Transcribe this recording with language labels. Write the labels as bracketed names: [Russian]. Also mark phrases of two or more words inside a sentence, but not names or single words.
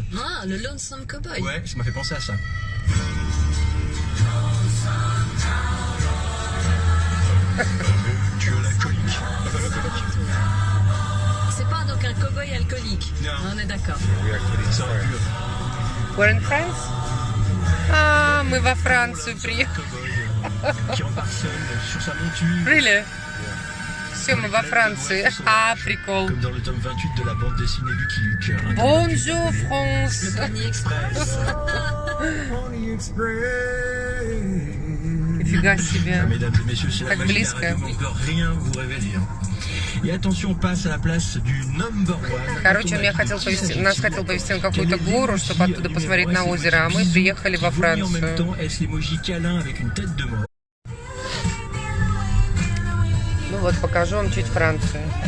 [French] Ah, le Lonesome Cowboy. Ouais, ça m'a fait penser à ça. Tu as la colique. C'est pas donc un cow-boy alcoolique. Non. On est d'accord. Ça aurait pu. [English] We're in France? [Russian] Ah, мы во Францию приехали. [French] Qui embarque seul sur sa monture. Really? [Russian] Все, мы во Франции. Ah, прикол. [French] Comme dans le tome 28 de la bande dessinée Lucky Luke. Bonjour, France. Pony Express. [Russian] Нифига себе. [French] Mesdames et messieurs, c'est la [Russian] Так [French] magie de la [Russian] близко. [French] radio, on ne peut rien vous révéler. Et attention, on passe à la place du [English] number one. [Russian] Короче, он нас хотел повезти на какую-то гору, чтобы оттуда посмотреть на озеро, а мы приехали во [French] En même [Russian] Францию. [French] temps, est-ce l'emoji câlin avec une tête de mort? [Russian] Ну вот, покажу вам чуть Францию.